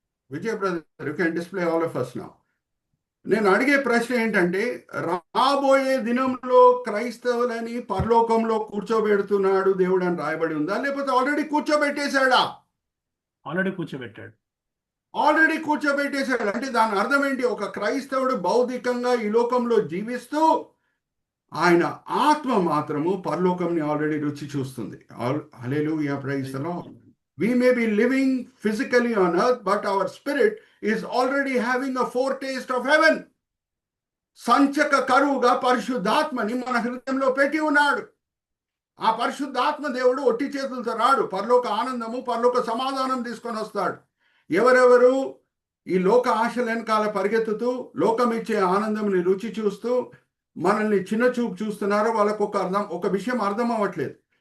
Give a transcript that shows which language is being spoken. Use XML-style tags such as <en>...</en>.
<te>Vijay brother,</te> <en>You can display all of us now.</en> <te>నేను అడిగే ప్రశ్న ఏంటంటే, రాబోయే దినంలో క్రైస్తవులని పరలోకంలో కూర్చోబెడుతున్నాడు దేవుడు అని రాయబడి ఉందా, లేకపోతే ఆల్రెడీ కూర్చోబెట్టేశాడా? ఆల్రెడీ కూర్చోబెట్టాడు. ఆల్రెడీ కూర్చోబెట్టేశాడు అంటే దాని అర్థం ఏంటి? ఒక క్రైస్తవుడు భౌతికంగా ఈ లోకంలో జీవిస్తూ ఆయన ఆత్మ మాత్రము పరలోకంని ఆల్రెడీ రుచి చూస్తుంది.</te> <en>Hallelujah, praise the Lord. We may be living physically on earth, but our spirit is already having a foretaste of heaven.</en> <te>సంచక కరువుగా పరిశుద్ధాత్మని మన హృదయంలో పెట్టి ఉన్నాడు. ఆ పరిశుద్ధాత్మ దేవుడు ఒట్టి చేతులతో రాడు. పరలోక ఆనందము, పరలోక సమాధానం తీసుకొని వస్తాడు. ఎవరెవరు ఈ లోక ఆశల వెనకాల పరిగెత్తుతూ లోకం ఇచ్చే ఆనందంని రుచి చూస్తూ మనల్ని చిన్న చూపు చూస్తున్నారో వాళ్ళకు ఒక విషయం అర్థం అవ్వట్లేదు.</te>